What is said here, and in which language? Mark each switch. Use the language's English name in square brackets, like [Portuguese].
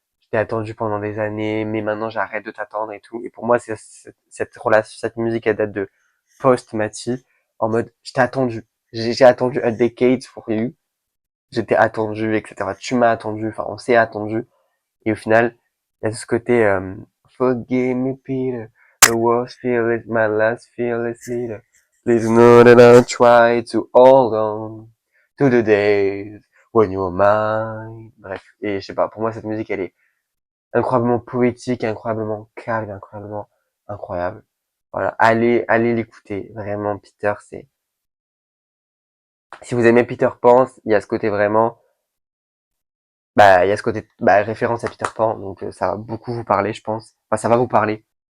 [French] t'ai attendu pendant des années, mais maintenant j'arrête de t'attendre et tout. Et pour moi, cette relation, cette musique, elle date de post-Mati, en mode, je t'ai attendu. J'ai attendu [English] a decade for you. [French] J'étais attendu, etc. Tu m'as attendu, enfin, on s'est attendu. Et au final, il y a ce côté, [English] forgive me, Peter. The worst feel is my last feel is later. Please know that I try to hold on to the days when you were mine. [French] Bref. Et je sais pas, pour moi, cette musique, elle est incroyablement poétique, incroyablement calme, incroyablement incroyable. Voilà. Allez l'écouter. Vraiment, Peter, c'est, si vous aimez Peter Pan, il y a ce côté vraiment, bah, il y a ce côté, bah, référence à Peter Pan, donc ça va beaucoup vous parler, je pense. Enfin, ça va vous parler.